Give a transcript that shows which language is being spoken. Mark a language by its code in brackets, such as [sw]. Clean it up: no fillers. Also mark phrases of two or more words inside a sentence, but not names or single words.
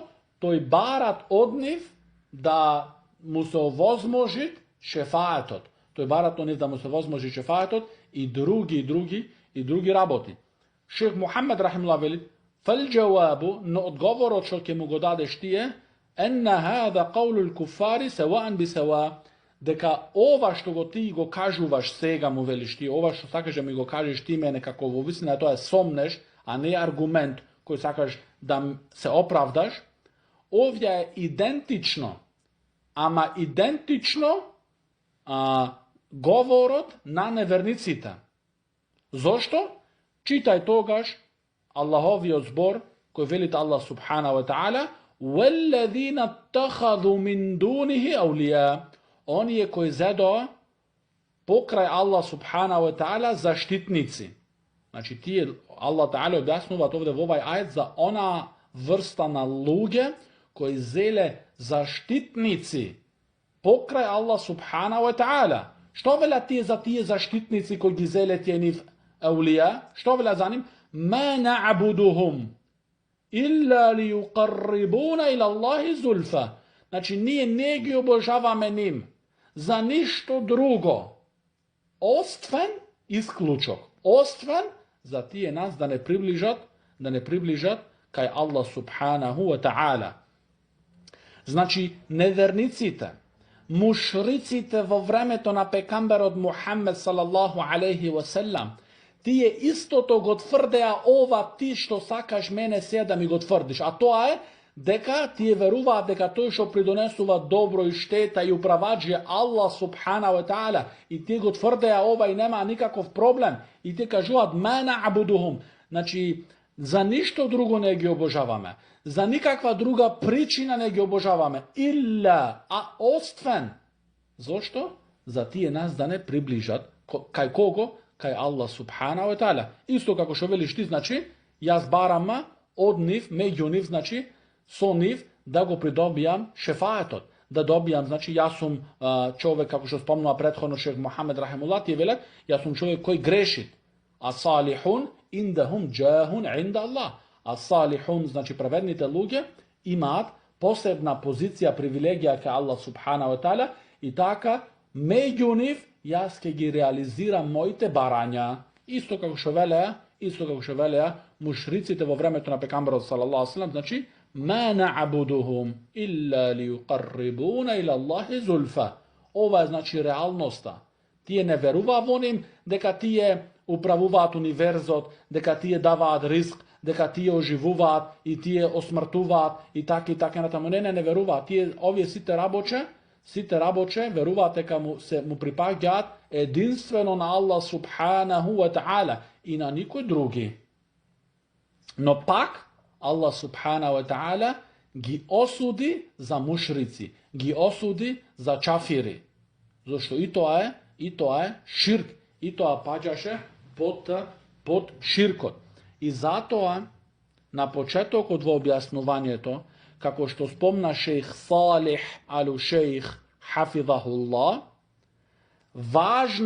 [mk] Тој барат од нив да му се овозможи шефаатот. Тој барат од нив да му се овозможи шефаатот и други работи. Шех Мухамед рахимуллах вели: "Фал-џавабу", но одговорот што ќе му го дадеш тие, [ar] "إن هذا قول الكفار سواء بسواء", [mk] дека ова што го ти го кажуваш сега, му велиш ти, ова што сакаш да ми го кажеш ти мене како во вистина тоа е сомнеш, а не аргумент кој сакаш да се оправдаш, овде е идентично, ама идентично говорот на неверниците. Зошто? Читај тогаш Аллаховиот збор кој велите [ar] الله سبحانه وتعالى: "والذين اتخذوا من دونه أولياء", [mk] оние кои зедоа покрај [ar] الله سبحانه وتعالى [mk] заштитници. Значи тие [ar] الله تعالى [mk] објаснуваат овде во овај ајет за она врста на луѓе кои зеле заштитници покрај [ar] الله سبحانه وتعالى. [mk] Што велат тие за тие заштитници кои ги зеле тие нив аулија? Што велат за нив? [ar] "ما نعبدهم إلا ليقربونا إلى الله زلفى". [mk] Значи ние не ги обожаваме ним за ништо друго, освен исклучок, освен за тие нас да не приближат кај [ar] الله سبحانه وتعالى. [mk] Значи неверниците, мушриците во времето на пекамберот Мухамед [ar] صلى الله عليه وسلم, [mk] тие истото го тврдеа ова ти што сакаш мене се да ми го тврдиш, а тоа е дека тие веруваат дека тој што придонесува добро и штета и управаџи [ar] الله سبحانه وتعالى, [mk] и тие го тврдеа ова и нема никаков проблем, и тие кажуваат [ar] "ما نعبدهم", [mk] значи за ништо друго не ги обожаваме, за никаква друга причина не ги обожаваме, илла, а освен, зошто? За тие нас да не приближат кај кого? [ar] Кај الله سبحانه وتعالى. [mk] Исто како што велиш ти, значи јас барам од нив, меѓу нив, значи со нив да го придобијам шефаатот, да добијам, значи јас сум човек, како што спомнува претходно шех Мухамед рахимуллах, тие велат, јас сум човек кој греши. [ar] والصالحون عندهم جاه عند الله. والصالحون, [mk] значи праведните луѓе, имаат посебна позиција, привилегија кај [ar] الله سبحانه وتعالى, [mk] и така меѓу нив јас ќе ги реализирам моите барања. Исто како што велеа мушриците во времето на пекамберот [ar] صلى الله عليه وسلم, значи "ما نعبدهم إلا ليقربونا إلى الله زلفى". [mk] Ова е, значи, реалноста. Тие не веруваа во ним дека тие управуваат универзот, дека тие даваат риск, дека тие оживуваат и тие осмртуваат и така натаму. Не веруваат. Тие овие сите рабоче веруваат дека му припаѓаат единствено на [ar] الله سبحانه وتعالى [mk] и на никој други. Но пак [ar] الله سبحانه وتعالى [mk] ги осуди за мушрици, ги осуди за чафири. Зашто и тоа е ширк, и тоа паѓаше под ширкот. И затоа на почетокот во објаснувањето, како што спомна шејх Салих алу шејх хафизахуллах, важно